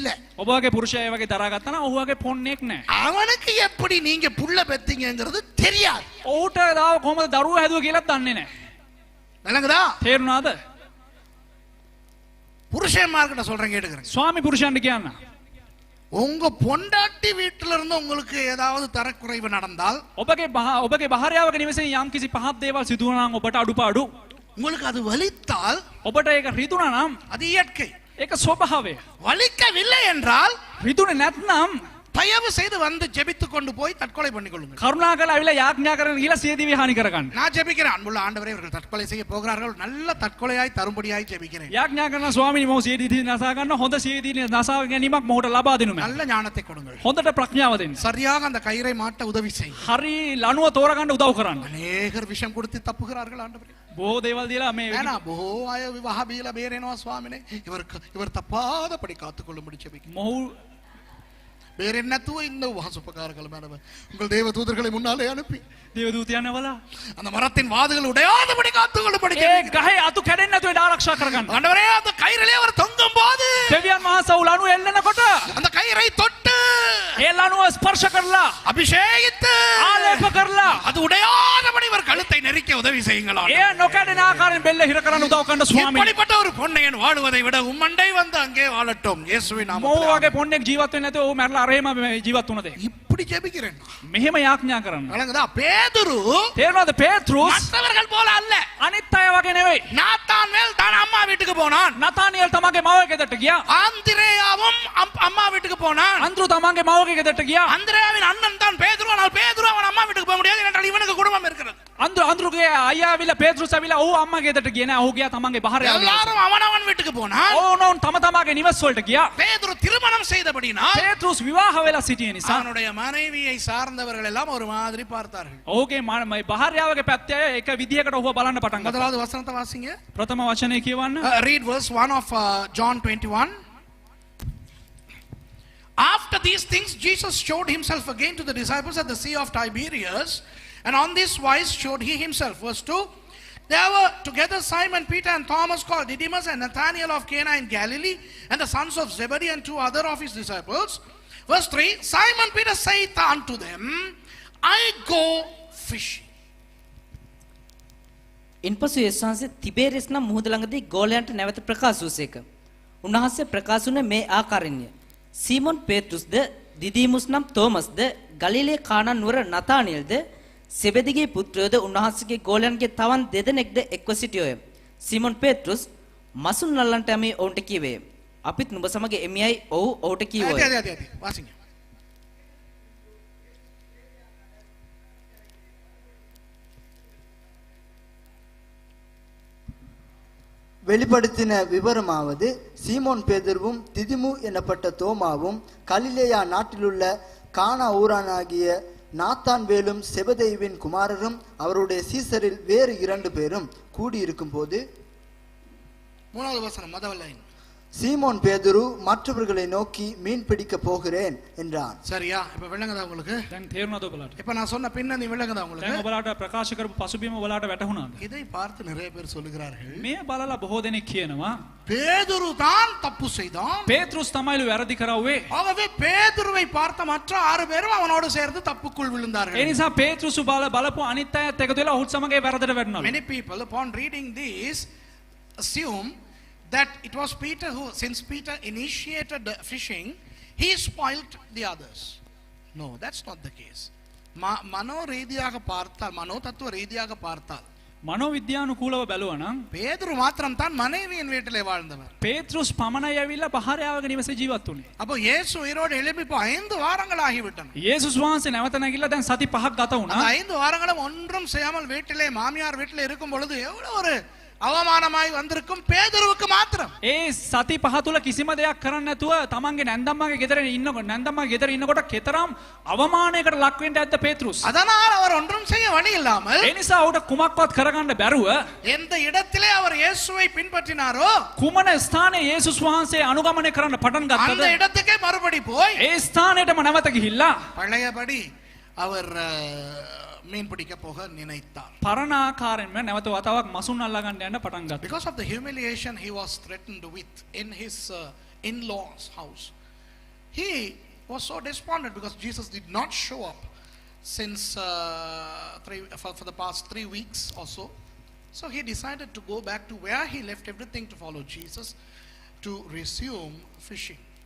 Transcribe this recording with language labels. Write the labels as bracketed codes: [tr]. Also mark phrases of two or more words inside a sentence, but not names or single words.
[si] ඔබගේ පුරුෂයා ඒ වගේ දරා ගත්තා නම් ඔහු වගේ පොන්නේක් නැහැ. [ta] அவனுக்கு எப்படி நீங்க புள்ள பெத்தீங்கங்கிறது தெரியாது. [si] ඔහුට දාව කොහමද දරුවෝ හැදුවා කියලා දන්නේ නැහැ. [ta] விளங்குதா? [si] තේරුණාද? [ta] புருஷன்மார்கிட்ட சொல்றேன் கேட்டுக்கிறேன். [si] ස්වාමි පුරුෂයන්ට කියන්න. [ta] உங்க பொண்டாட்டி வீட்டில இருந்து உங்களுக்கு ஏதாவது தரக்குறைவு நடந்தால், [si] ඔබගේ භාර්යාවගේ නිවසේ යම්කිසි පහත් දේවල් සිදු වුණා නම් ඔබට අඩුපාඩු, [ta] உங்களுக்கு அது வலித்தால் [si] ඔබට ඒක රිදුණා නම් [ta] அது இயற்கை. [si] ඒක ස්වභාවය. [ta] வலிக்கவில்லை என்றால் [si] රිදුනේ නැත්නම් [ta] தயவு செய்து வந்து ஜெபித்து கொண்டு போய் தற்கொலை பண்ணிக் கொள்ளுங்கள். [si] කරුණාකරලා අවිලා යාඥා කරන ගිහලා සියදිවි හානි කරගන්න. [ta] நான் ஜெபிக்கிறேன், அன்புள்ள ஆண்டவரே, இவர்கள் தற்கொலை செய்ய போகிறார்கள், நல்ல தற்கொலையாய் தரும்படியாய் ஜெபிக்கிறேன். [si] යාඥා කරන ස්වාමීනි මොහු සියදිවි නසා ගන්න, හොඳ සියදිවි නසා ගැනීමක් මොහුට ලබා දෙනු මැන. [ta] நல்ல ஞானத்தை கொடுங்கள். [si] හොඳට ප්‍රඥාව දෙන්න. [ta] சரியாக அந்த கயிறை மாட்ட உதவி செய். [si] හරි ලණුව තෝරගන්න උදව් කරන්න. [ta] அநேகர் விஷம் கொடுத்து தப்புகிறார்கள் ஆண்டவரே. [si] බොහෝ දේවල් දීලා මේ வேணா බොහෝ අය විවාහ බීලා බේරෙනවා ස්වාමිනේ. [ta] இவர் தப்பாதபடி காத்துக்கொள்ளும்படி ஜெபிக்கிறேன். [si] මොහු [ta] ಬೇರೆನ್ನ නැතුව இந்த உபகாரங்கள் மேடம் உங்கள் தேவ தூதர்களை முன்னாலே அனுப்பி [si] දේවදූතයන් වල [ta] அந்த மரத்தின் வாதுகள் உடையாதபடி காத்துக்கொள்ளும்படி [si] ඒ ගහේ අතු කැඩෙන්නේ නැතුව ඒක ආරක්ෂා කරගන්න. [ta] ஆண்டவரே, அந்த கயிறிலே அவர் தொங்கும் போது [si] දෙවියන් වහන්සේ ලණුව එල්ලනකොට [ta] அந்த கயிறை தொட்டு [si] ඒ ලණුව ස්පර්ශ කරලා [ta] அபிஷேகித்து [si] ආලේප කරලා [ta] அது உடையாதபடி இவர் கழுத்தை நெரிக்க உதவி செய்யுங்களா. [si] ඒ නොකඩෙන ආකාරයෙන් බෙල්ල හිර කරන්න උදව් කරන්න ස්වාමීනි. [ta] இப்படிப்பட்ட ஒரு பொன்னையன் வாழுவதை விட உம்மண்டை வந்து அங்கே வாழட்டும் இயேசுவின் [si] මොහු [ta] நாமத்தில். [si] වගේ පොන්නෙක් ජීවත් වෙන්නේ නැතුව ඔහු මැරලා අරේම ජීවත් වුණද? [ta] இப்படி ஜெபிக்கிறேன். [si] මෙහෙම යාඥා කරන්න. [ta] வணங்குதா? பேதுரு [si] තේරෙනවද? පේත්‍රුස් [ta] மற்றவர்கள் போல அல்ல. [si] අනිත් අය වගේ නෙවෙයි. [ta] நாத்தான்வேல் தான் அம்மா வீட்டுக்கு போனான். [si] නතානියල් තමන්ගේ මව ගෙදරට ගියා. [ta] ஆந்திரேயாவும் அம்மா வீட்டுக்கு போனான். [si] අන්ද්‍රු තමන්ගේ මවගේ ගෙදරට ගියා. [ta] அந்திரேயாவின் அண்ணன் தான் பேதுரு. ஆனால் பேதுரு அவன் அம்மா வீட்டுக்கு போக முடியாது, ஏனென்றால் இவனுக்கு குடும்பம் இருக்கிறது. [si] අන්ද්‍රුගේ අයියා ඇවිල්ලා පේත්‍රුස් ඇවිල්ලා ඔහු අම්මා ගෙදරට ගියේ නෑ. ඔහු ගියා තමන්ගේ භාර්යාව ගෙදරට. [ta] எல்லாரும் அவனவன் வீட்டுக்கு போனான். [si] ඕනෝන් තම තමාගේ නිවස් වලට ගියා. [ta] பேதுரு திருமணம் செய்தபடினால் [si] පේත්‍රුස් විවාහ වෙලා සිටිය නිසා [ta] அவனுடைய மனைவியை சார்ந்தவர்கள் எல்லாம் ஒரு மாதிரி பார்த்தார்கள். [si] ඔහුගේ භාර්යාවගේ පැත්තේ අය එක විදියකට ඔහුව බලන්න පටන් ගත්තා. [ta] முதலாவது வசனத்தை வாசிங்க. [si] ප්‍රථම වචනේ කියවන්න. [en] Read verse 1 of John 21. After these things Jesus showed himself again to the disciples at the Sea of Tiberias, and on this wise showed he himself. Verse 2. There were together Simon Peter and Thomas called Didymus, and Nathanael of Cana in Galilee, and the sons of Zebedee, and 2 other of his disciples. Verse 3. Simon Peter saith unto them, I go fishing. [si] ඉන්පසු යේසුස් වහන්සේ තිබේරියස් නම් මුහුද ළඟදී ගෝලයන්ට නැවත ප්‍රකාශ වූසේක. උන්වහන්සේ ප්‍රකාශ වුණේ මේ ආකාරයෙන්ය. සීමොන් පේත්‍රුස්ද, දිදීමුස් නම් තෝමස්ද, ගලිලේ කානා නුවර නතානියල්ද, සෙබෙදිගේ පුත්‍රයෝද උන්වහන්සේගේ ගෝලයන්ගේ තවන් දෙදෙනෙක්ද එක්ව සිටියෝය. සීමොන් පේත්‍රුස් මසුන් නල්ලන්ට යමි ඔවුන්ට කීවේ. අපිත් නුඹ සමග එමියයි ඔහු ඔහුට කීවෝය. [ta] வாசிங்க. வெளிப்படுத்தின விவரமாவது, சீமோன் பேதுருவும் திதிமு எனப்பட்ட தோமாவும் கலிலேயா நாட்டிலுள்ள கானா ஊரானாகிய நாத்தான்வேலும் செபதேயுவின் குமாரரும் அவருடைய சீசரில் வேறு 2 பேரும் கூடியிருக்கும் போது, மூணாவது வசனம் முதல் லைன். சீமோன் பேதுரு மற்றவர்களை நோக்கி மீன் பிடிக்க போகிறேன் என்றான். சரியா? இப்ப விளங்குதா உங்களுக்கு? [si] දැන් තේරුණාද ඔබලාට? [ta] இப்ப நான் சொன்ன பின்னணி விளங்குதா உங்களுக்கு? [si] දැන් ඔබලාට ප්‍රකාශ කරපු පසුබිම ඔබලාට වැටහුණාද? [ta] இதை பார்த்து நிறைய பேர் சொல்லுகிறார்கள், [si] මේ බලලා බොහෝ දෙනෙක් කියනවා [ta] பேதுரு தான் தப்பு செய்தான். [si] පේත්‍රුස් තමයිලු වැරදි කරවුවේ. [ta] ஆகவே பேதுருவை பார்த்த மற்ற 6 பேரும் அவனோடு சேர்ந்து தப்புக்குள் [si] ඒ [ta] விழுந்தார்கள். [si] නිසා පේත්‍රුස් බලපු අනිත් අයත් එකතු වෙලා ඔහුත් සමග ඒ වැරදට වැටුණා. [en] Many people upon reading this assume that it was Peter who, since Peter initiated the fishing, he spoiled the others. No, that's not the case. [ta] மனோ ரீதியாக பார்த்தால், மனோ தத்துவ ரீதியாக பார்த்தால், [si] මනෝවිද්‍යානුකූලව බැලුවා නම් [ta] பேதுரு மாத்திரம் தான் மனைவியின் வீட்டிலே வாழ்ந்தவர். [si] පේත්‍රුස් පමණයි ඇවිල්ලා භාර්යාවගේ නිවසේ ජීවත් වුණේ. [ta] அப்போ இயேசு உயிரோடு எழும்பி இப்போ 5 வாரங்கள் ஆகிவிட்டன. [si] යේසුස් වහන්සේ නැවත නැගිලා දැන් සති 5ක් ගත [ta] அந்த [si] වුණා. [ta] 5 வாரங்களும் ஒன்றும் செய்யாமல் வீட்டிலே மாமியார் வீட்டிலே இருக்கும் பொழுது எவ்வளவு ஒரு அவமானமாய் வந்திருக்கும் பேதுருவுக்கு மாத்திரம். [si] ඒ සති 5 තුල කිසිම දෙයක් කරන්න නැතුව තමන්ගේ නැන්දම්මාගේ ගෙදර ඉන්නකොට කෙතරම් අවමානයකට ලක් වෙන්න ඇද්ද පේත්‍රුස්. [ta] அதனால் அவர் ஒன்றும் செய்ய வழி இல்லாமல், [si] ඒ නිසා ඔහුට කුමක්වත් කරගන්න බැරුව [ta] எந்த இடத்திலே அவர் இயேசுவை பின்பற்றினாரோ [si] කුමන ස්ථානයේ යේසුස් වහන්සේ අනුගමනය කරන්න පටන් [ta] அந்த [si] ගත්තද [ta] இடத்துக்கே மறுபடி போய் [si] ඒ ස්ථානයටම නැවත ගිහිල්ලා [ta] பழையபடி அவர் மீன் பிடிக்க போக நினைத்தார். [si] පරණ ආකාරයෙන්ම නැවත වතාවක් මසුන් අල්ලා ගන්න යන්න පටන් ගත්තා. [en] Because of the humiliation he was threatened with in his in-laws house, he was so despondent because Jesus did not show up since for the past 3 weeks or so. So he decided to go back to where he left everything to follow Jesus, to resume fishing.